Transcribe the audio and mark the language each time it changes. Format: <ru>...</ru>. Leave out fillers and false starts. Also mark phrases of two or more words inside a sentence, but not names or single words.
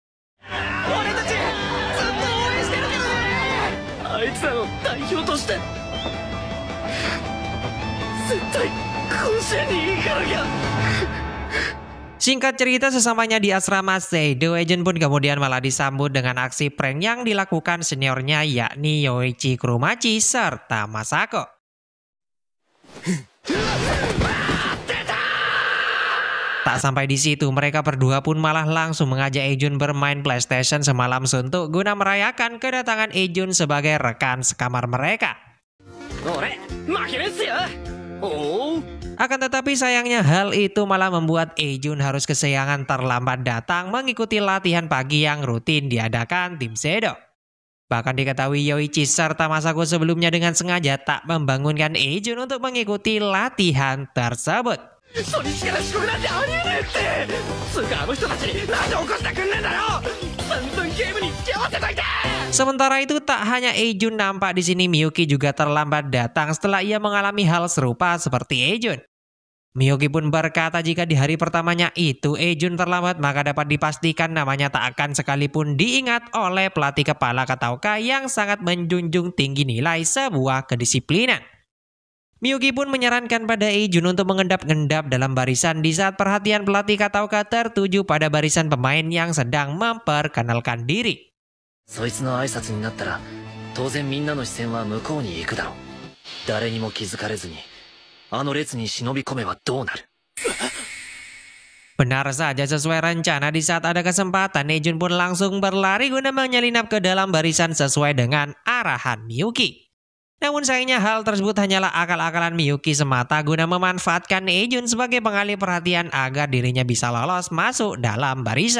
<id>Singkat cerita, sesampainya di asrama Seido, Ejun pun kemudian malah disambut dengan aksi prank yang dilakukan seniornya yakni Yoichi Kurumachi serta Masako. Tak sampai di situ, mereka berdua pun malah langsung mengajak Ejun bermain PlayStation semalam suntuk guna merayakan kedatangan Ejun sebagai rekan sekamar mereka.</id> <ja>俺負けるっすよ。おお。</ja> <id>Akan tetapi sayangnya hal itu malah membuat Ejun harus kesayangan terlambat datang mengikuti latihan pagi yang rutin diadakan tim Sedo. Bahkan diketahui Yoichi serta Masako sebelumnya dengan sengaja tak membangunkan Ejun untuk mengikuti latihan tersebut.</id> <ja>初日から遅刻なんてありえねえってつうかあの人たちなんで起こしてくんねえんだよ散々ゲームに付き合わせといて</ja> <id>Sementara itu tak hanya Ejun nampak di sini, Miyuki juga terlambat datang setelah ia mengalami hal serupa seperti Ejun. Miyuki pun berkata jika di hari pertamanya itu Ejun terlambat maka dapat dipastikan namanya tak akan sekalipun diingat oleh pelatih kepala Kataoka yang sangat menjunjung tinggi nilai sebuah kedisiplinan. Miyuki pun menyarankan pada Ejun untuk mengendap-endap dalam barisan di saat perhatian pelatih Kataoka tertuju pada barisan pemain yang sedang memperkenalkan diri.</id> <ja>そいつの挨拶になったら当然みんなの視線は向こうに行くだろう。誰にも気づかれずにあの列に忍び込めばどうなる。</ja> <id>Benar saja, sesuai rencana di saat ada kesempatan Ejun pun langsung berlari guna menyelinap ke dalam barisan sesuai dengan arahan Miyuki. Namun sayangnya hal tersebut hanyalah akal-akalan Miyuki semata guna memanfaatkan Ejun sebagai pengalih perhatian agar dirinya bisa lolos masuk dalam barisan.</id>